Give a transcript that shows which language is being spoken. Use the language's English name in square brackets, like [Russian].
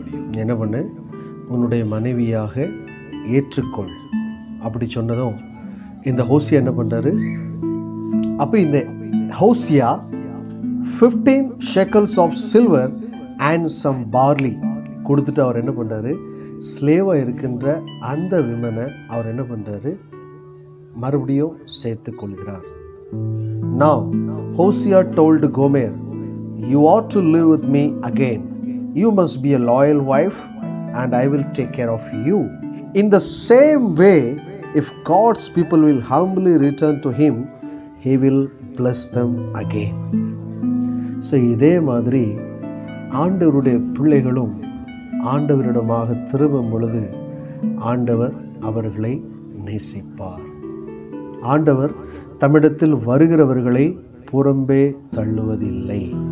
[Tamil] நீ என்ன பண்ணு, உன்னுடைய மனைவியாக ஏற்றுக்கொள் அப்படி சொன்னதும் இந்த ஹோசியா என்ன பண்றாரு, அப்போ இந்த Hosea [English] 15 shekels of silver and some barley [Tamil] கொடுத்துட்டு அவர் என்ன பண்றாரு, ஸ்லேவா இருக்கின்ற அந்த விமனை அவர் என்ன பண்றாரு, மறுபடியும் சேர்த்து கொள்கிறார். [English] Now Hosea told Gomer, you ought to live with me again. You must be a loyal wife and I will take care of you. In the same way, if God's people will humbly return to Him, He will bless them again. [Tamil] So இதே மாதிரி ஆண்டவருடைய பிள்ளைகளும் ஆண்டவரிடமாக திரும்பும் பொழுது ஆண்டவர் அவர்களை நேசிப்பார். ஆண்டவர் தம்மிடத்தில் வருகிறவர்களை புறம்பே தள்ளுவதில்லை.